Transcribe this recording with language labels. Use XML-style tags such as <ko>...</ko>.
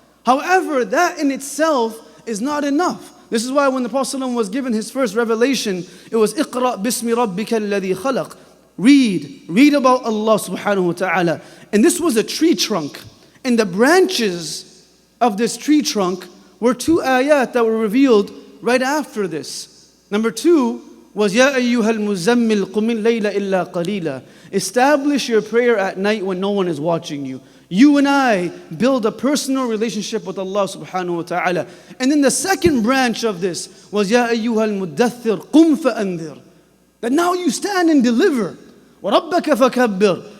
<en>However, that in itself is not enough. This is why when the Prophet ﷺ was given his first revelation, it was</en> <ar>اقرأ بِاسْمِ رَبِّكَ الَّذِي خَلَقَ.</ar> <en>Read about Allah subhanahu wa ta'ala. And this was a tree trunk. And the branches of this tree trunk were two ayat that were revealed right after this. Number two was</en> <ar>يَا أَيُّهَا الْمُزَّمِّلْ قُمِ اللَّيْلَ إِلَّا قَلِيلًا.</ar> <en>Establish your prayer at night when no one is watching you. You and I build a personal relationship with Allah subhanahu wa ta'ala. And then the second branch of this was</en> <ar>يَا أَيُّهَا الْمُدَّثِّرْ قُمْ فَأَنذِرْ.</ar> <en>That now you stand and deliver.</en> <ar>وَرَبَّكَ فَكَبِّرْ.</ar>